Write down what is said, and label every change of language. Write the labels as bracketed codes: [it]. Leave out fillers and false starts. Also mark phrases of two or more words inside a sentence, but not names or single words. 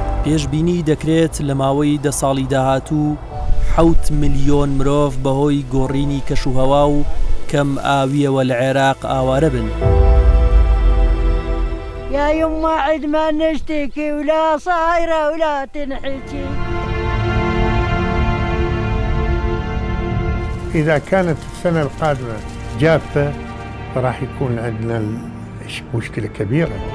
[ckb] پێشبینی دەکرێت لە ماوەی 10 ساڵی داهاتوو 7 ملیۆن مرۆڤ بەهۆی گۆڕینی کەشوهەوا و کەم ئاویەوە لە عێراق ئاوارە بن. [ar] يا يما عد ما نشتكي ولا صايرة ولا تنحكي. إذا كانت السنة القادمة جافة فراح يكون عندنا مشكلة كبيرة.